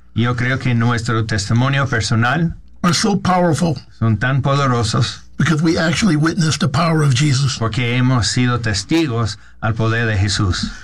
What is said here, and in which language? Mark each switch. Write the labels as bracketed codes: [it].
[es] Yo creo que nuestro testimonio personal [en] are so powerful. [es] Son tan poderosos. [en] Because we actually witnessed the power of Jesus. [es] Porque hemos sido testigos al poder de Jesús.